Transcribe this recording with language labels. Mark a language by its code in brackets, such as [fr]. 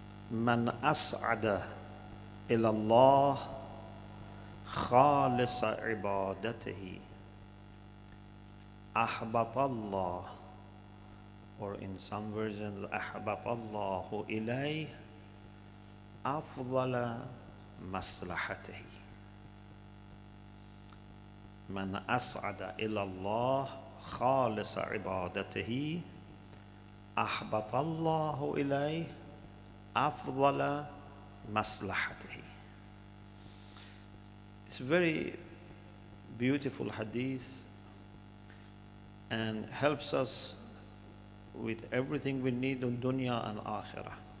[ar] "Man as'ada ila Allah khalisa ibadatihi ahbatallah," [en] or in some versions, [ar] ahbatallahu ilayh أفضل مصلحته. من أسعد إلى الله خالص عبادته أحبط الله إليه أفضل مصلحته. [en] It's a very beautiful hadith and helps us with everything we need in dunya and akhirah.